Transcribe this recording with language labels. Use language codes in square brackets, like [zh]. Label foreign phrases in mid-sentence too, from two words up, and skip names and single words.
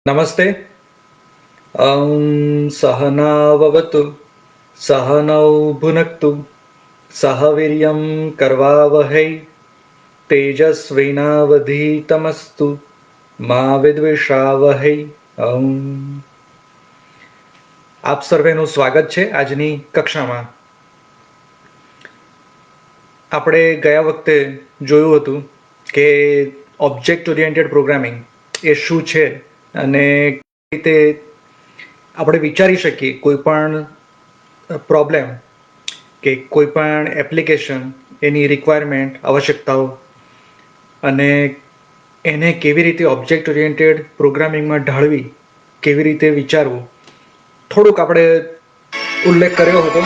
[sa] नमस्ते। सहनाववतु सहनौ भुनक्तु सह वीर्यं करवावहै तेजस्विनावधीतमस्तु मा વિદ્વિષાવહૈ। [gu] અમ આપ સર્વેનું સ્વાગત છે આજની કક્ષામાં। આપણે ગયા વખતે જોયું હતું કે [en] object oriented programming [gu] એ શું છે અને કઈ રીતે આપણે વિચારી શકીએ કોઈ પણ પ્રોબ્લેમ કે કોઈ પણ એપ્લિકેશન એની રિક્વાયરમેન્ટ આવશ્યકતાઓ અને એને કેવી રીતે ઓબ્જેક્ટ ઓરિએન્ટેડ પ્રોગ્રામિંગમાં ઢાળવી, કેવી રીતે વિચારવું, થોડુંક આપણે ઉલ્લેખ કર્યો હતો।